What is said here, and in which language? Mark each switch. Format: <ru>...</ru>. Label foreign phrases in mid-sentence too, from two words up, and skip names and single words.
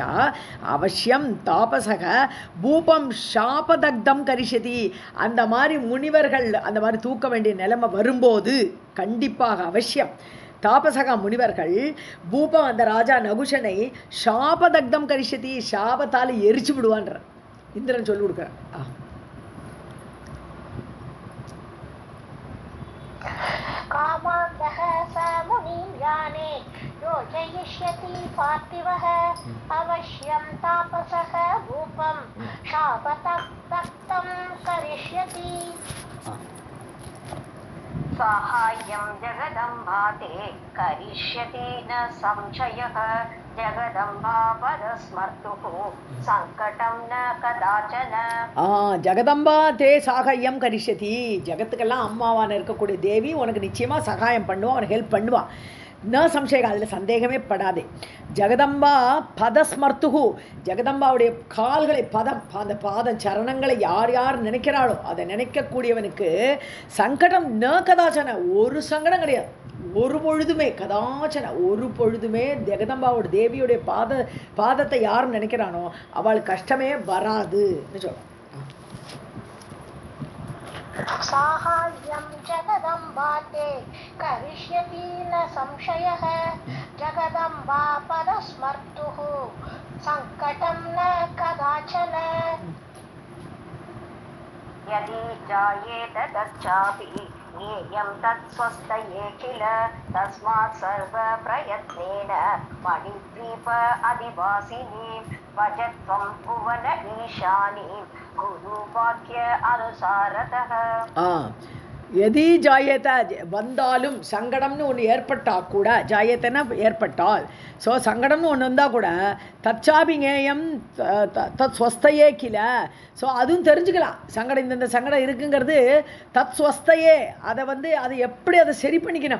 <sa>अवश्यं तापसः भूपं शापदग्धं करिष्यति,</sa> <ta>அந்த மாதிரி முனிவர்கள் அந்த மாதிரி தூக்க வேண்டிய நிலைமை வரும்போது கண்டிப்பாக அவசியம் தாபசகா முனிவர்கள் பூபம் அந்த ராஜா நகுஷனை</ta> <sa>शापदग्धं करिष्यति,</sa> <ta>சாபத்தால் எரிச்சு விடுவான்ற இந்திரன் சொல்லி கொடுக்குறான்.</ta> <sa>कामान्तः स मुनिं याने योजयिष्यति पार्थिवः अवश्यं तापसः भूपं शापतक्तं करिष्यति. साहाय्यं जगदम्बाते करिष्यति न संशयः जगदम्बापदस्मर्तुः संकटं न कदाचन. जगदम्बा ते साहाय्यं करिष्यति,</sa> <ta>ஜெகத்துக்கெல்லாம் அம்மாவான இருக்கக்கூடிய தேவி உனக்கு நிச்சயமாக சகாயம் பண்ணுவான், உனக்கு ஹெல்ப் பண்ணுவான்.</ta> <sa>न संशयम्,</sa> <ta>அதில் சந்தேகமே படாதே.</ta> <sa>जगदम्बा पदस्मर्तुः,</sa> <ta>ஜெகதம்பாவுடைய கால்களை பதம், அந்த பாத சரணங்களை யார் யார் நினைக்கிறாளோ அதை நினைக்கக்கூடியவனுக்கு</ta> <sa>सङ्कटं न कदाचन,</sa> <ta>ஒரு சங்கடம் கிடையாது, ஒரு பொழுதுமே. கதாச்சன ஒரு பொழுதுமே ஜெகதம்பாவோட தேவியுடைய பாதத்தை யார் நினைக்கிறானோ அவள் கஷ்டமே வராதுன்னு சொல்ல.</ta> <sa>साहाय्यं जगदम्बाते करिष्यति न संशयः जगदम्बापदस्मर्तुः संकटं न कदाचन. यदि जायेत तच्चापि ज्ञेयं तत्स्वस्थये किल तस्मात् सर्वप्रयत्नेन मणिद्वीप अधिवासिनीं भजत्वं भुवन ईशानीं गुरुवाक्य अनुसारतः. यदि जायेत,</sa> <ta>வந்தாலும் சங்கடம்னு ஒன்று ஏற்பட்டால் கூட, ஜாயத்தன ஏற்பட்டால், ஸோ சங்கடம்னு ஒன்று வந்தால் கூட</ta> <sa>तच्चापिज्ञेयं तत् स्वस्थये किल,</sa> <ta>ஸோ அதுவும் தெரிஞ்சுக்கலாம். சங்கடம் இந்த சங்கடம் இருக்குங்கிறது</ta> <sa>तत् स्वस्थये,</sa> <ta>அதை எப்படி அதை சரி பண்ணிக்கணும்.</ta>